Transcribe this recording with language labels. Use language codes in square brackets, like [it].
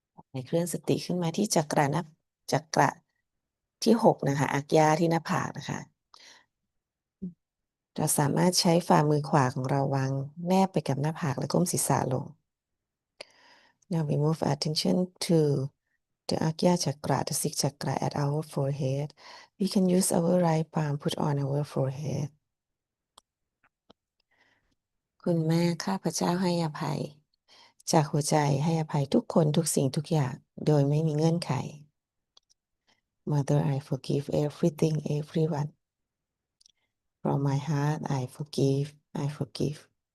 [th] ให้เคลื่อนสติขึ้นมาที่จักระที่6นะคะอักยาที่หน้าผากนะคะเราสามารถใช้ฝ่ามือขวาของเราวางแนบไปกับหน้าผากและก้มศีรษะลง [en] Now we move attention to the Agya chakra, the sixth chakra at our forehead. We can use our right palm put on our forehead. [th] คุณแม่ข้าพเจ้าให้อภัยจากหัวใจให้อภัยทุกคนทุกสิ่งทุกอย่างโดยไม่มีเงื่อนไข [en] Mother, I forgive everything, everyone. From my heart, I forgive, I forgive.